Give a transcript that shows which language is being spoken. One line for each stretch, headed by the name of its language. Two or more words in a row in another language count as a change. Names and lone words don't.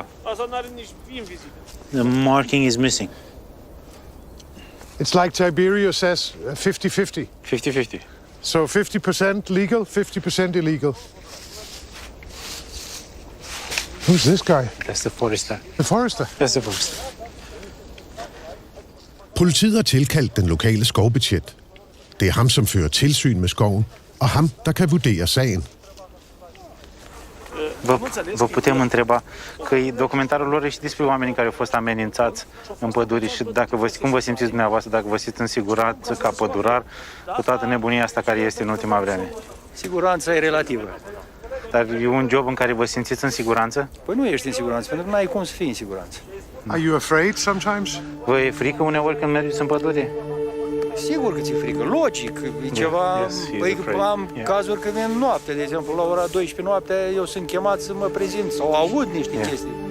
English: The marking is missing. It's like Tiberiu says, 50-50. 50-50. So 50% legal, 50% illegal. Who's this guy? That's the forester. The forester? That's the forester.
Danish: Politiet har tilkaldt den lokale skovbetjent. Det er ham, som fører tilsyn med skoven, og ham, der kan vurdere sagen.
Romanian: Vă putem întreba că documentarul lor e și despre oamenii care au fost amenințați în păduri și cum vă simțiți dumneavoastră, dacă vă simțiți însigurați ca pădurar cu toată nebunia asta care este în ultima vreme? Siguranța e relativă. Dar e un job în care vă simțiți în siguranță? Păi nu ești în siguranță, pentru că n-ai cum să fii în siguranță.
English: Are you afraid sometimes?
Romanian: Vă e frică uneori când mergeți în pădure? Sigur că ți-e frică, logic, e ceva... Păi am cazuri că vin noapte, de exemplu, la ora 12 noaptea eu sunt chemat să mă prezint sau aud niște chestii.